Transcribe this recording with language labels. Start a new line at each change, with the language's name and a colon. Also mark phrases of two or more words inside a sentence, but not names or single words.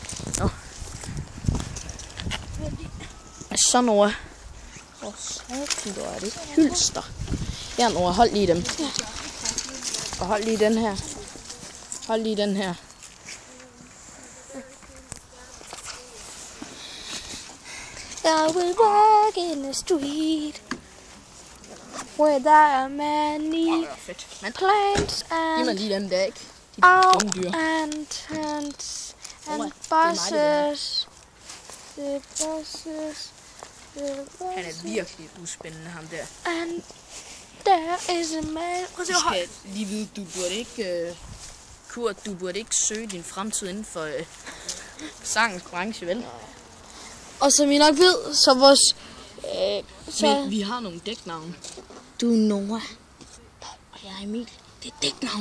Danish: Nå. Så Nora. Hvor satan gjorde jeg det? Hylster. Ja, Nora, hold lige dem. Og hold lige den her. Hold lige den her.
English: I will walk in the street where there are many
Danish: Fedt. Men
English: plants
Danish: giv mig
English: and
Danish: lige dem der, ikke? De
English: out
Danish: dumme dyr.
English: and
Danish: Nora, det er mig, det der.
English: buses. The buses.
Danish: Han er virkelig uspændende, ham der.
English: And there is a man.
Danish: Prøv at Du se, hvor skal lige vide, du burde ikke... Kurt, du burde ikke søge din fremtid inden for sangens branche, vel? Og som I nok ved, så vores... Men vi har nogle dæknavne. Du er Nora. Og jeg er Emil. Det er dæknavn.